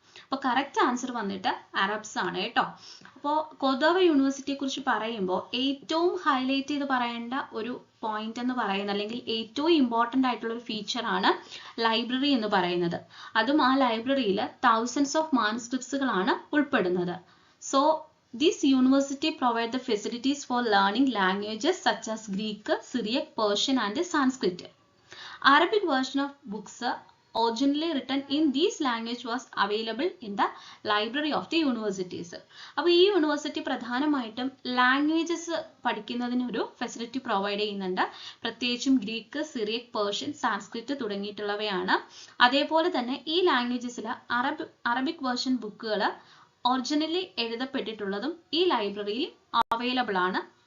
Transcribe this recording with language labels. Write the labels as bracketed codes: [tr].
[ml] അപ്പോൾ correct answer വന്നിട്ട് Arabs ആണ് കേട്ടോ. അപ്പോൾ കോർഡോവ യൂണിവേഴ്സിറ്റിയെ കുറിച്ച് പറയുമ്പോൾ ഏറ്റവും ഹൈലൈറ്റ് ചെയ്ത് പറയേണ്ട ഒരു പോയിന്റ് എന്ന് പറയുന്നത് അല്ലെങ്കിൽ ഏറ്റവും ഇമ്പോർട്ടൻ്റ് ആയിട്ടുള്ള ഒരു ഫീച്ചർ ആണ് ലൈബ്രറി എന്ന് പറയുന്നത്. അതും ആ ലൈബ്രറിയിൽ [en] thousands of manuscripts [ml] കളാണ് ഉൾപ്പെടുന്നത്. So [en] this university provide the facilities for learning languages such as Greek, Syriac, Persian and Sanskrit. Arabic version of books originally written in this language was available in the library of the universities. [ml] അപ്പോൾ ഈ university പ്രധാനമായിട്ടും languages പഠിക്കുന്നതിന് ഒരു facility provide ചെയ്യുന്നുണ്ട്. പ്രത്യേകിച്ചും Greek, Cyriac, Persian, Sanskrit തുടങ്ങിയിട്ടുള്ളവയാണ്. അതേപോലെ തന്നെ ഈ ലാംഗ്വേജസിൽ അറബിക് വേർഷൻ ബുക്കുകൾ ഒറിജിനലി എഴുതപ്പെട്ടിട്ടുള്ളതും ഈ ലൈബ്രറിയിൽ അവൈലബിൾ ആണ്.